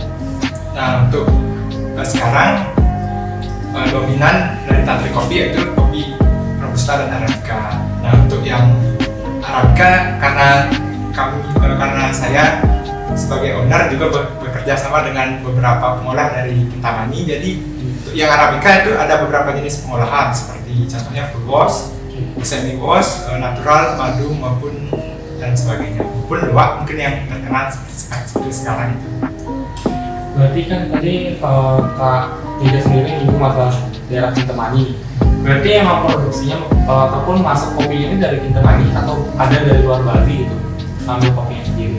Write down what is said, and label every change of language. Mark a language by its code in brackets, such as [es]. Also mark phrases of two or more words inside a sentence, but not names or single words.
[id] Nah, untuk sekarang dominan dari Tantri Coffee yaitu kopi Robusta dan Arabica. Nah, untuk yang Arabica karena saya sebagai owner juga bekerja sama dengan beberapa pengolah dari Kintamani. Jadi untuk yang Arabica itu ada beberapa jenis pengolahan seperti contohnya [en] full wash, semi wash, [id] natural, madu maupun dan sebagainya. Maupun luwak mungkin yang terkenal seperti sekarang itu. Berarti kan tadi Kak Teja sendiri menyinggung masalah daerah Kintamani. Berarti emang produksinya ataupun masuk kopinya ini dari Kintamani atau ada dari luar Bali gitu, ambil kopinya sendiri?